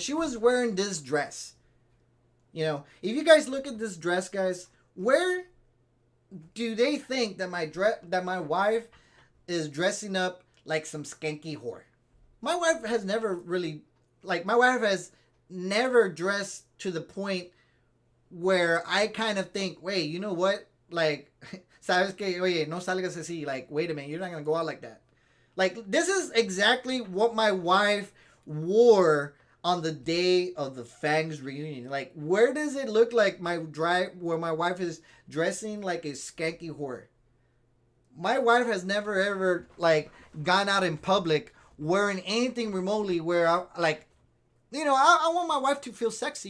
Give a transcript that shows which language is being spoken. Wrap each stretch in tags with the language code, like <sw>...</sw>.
<en>She was wearing this dress. If you guys look at this dress, guys, where do they think that my wife is dressing up like some skanky whore? My wife has never really, like, my wife has never dress to the point where I kind of think, wait, you know what? Like,</en> <es>sabes que, oye, no salgas así.</es> <en>Like, wait a minute, you're not gonna go out like that. Like, this is exactly what my wife wore on the day of the Fangs reunion. Like, where does it look like where my wife is dressing like a skanky whore? My wife has never ever like gone out in public wearing anything remotely where I want my wife to feel sexy.</en>